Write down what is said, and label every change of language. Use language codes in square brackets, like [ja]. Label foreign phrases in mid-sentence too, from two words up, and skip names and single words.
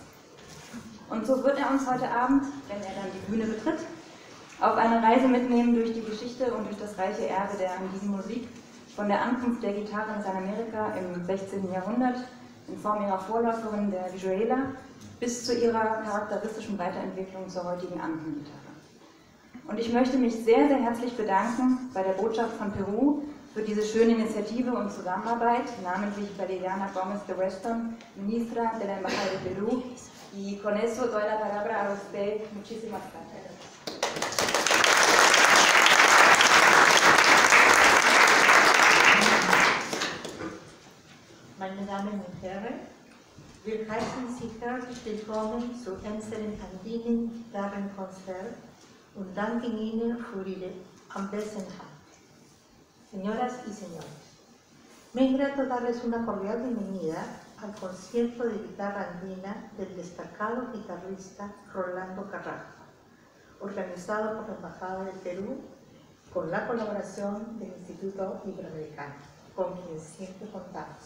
[de] Und so wird er uns heute Abend, wenn er dann die Bühne betritt, auf eine Reise mitnehmen durch die Geschichte und durch das reiche Erbe der Andinen-Musik, von der Ankunft der Gitarre in Lateinamerika im 16. Jahrhundert in Form ihrer Vorläuferin der Viola bis zu ihrer charakteristischen Weiterentwicklung zur heutigen Andengitarre. Und ich möchte mich sehr, sehr herzlich bedanken bei der Botschaft von Peru für diese schöne Initiative und Zusammenarbeit, namentlich bei Liliana Gómez de Weston, [es] Ministra de la Embajada de Perú, y con eso doy la palabra a usted. Muchísimas gracias. [de] Meine Damen und Herren, wir heißen Sie herzlich willkommen zu unserem Andinen-Gitarrenkonzert und danken Ihnen für Ihre Anwesenheit. [es] Señoras y señores, me es grato darles una cordial bienvenida al concierto de guitarra andina del destacado guitarrista Rolando Carrasco, organizado por la Embajada de Perú con la colaboración del Instituto Iberoamericano, con quien siempre contamos.